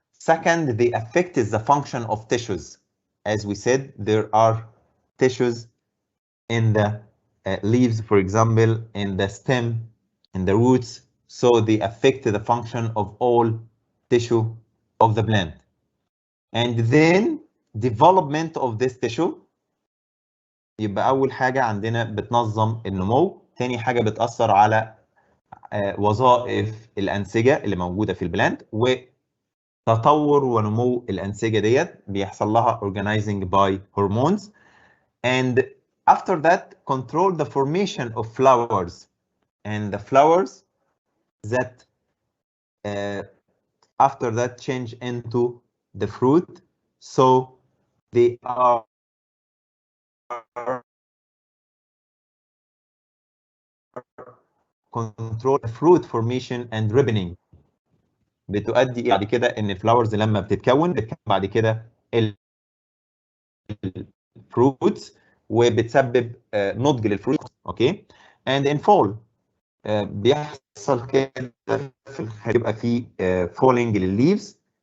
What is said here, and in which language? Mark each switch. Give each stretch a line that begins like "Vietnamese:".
English: Second, they affect the function of tissues. As we said, there are tissues in the leaves, for example, in the stem, in the roots. So they affect the function of all tissue of the plant. And then development of this tissue.
Arabic: يبقى أول حاجة عندنا بتنظم النمو، تاني حاجة بتأثر على وظائف الأنسجة اللي موجودة في البلاند، وتطور ونمو الأنسجة ديت بيحصل لها
English: organizing by hormones. And after that, control the formation of flowers, and the flowers that after that change into the fruit. So they are control the fruit formation and ripening.
Arabic: بتؤدي إلى بعد كده ان الفلاورز لما بتتكون بعد كده الفروتس وبتسبب نضج للفروت. اوكي.
English: and in fall
Arabic: بيحصل كده في الخريف يبقى في falling للليفز.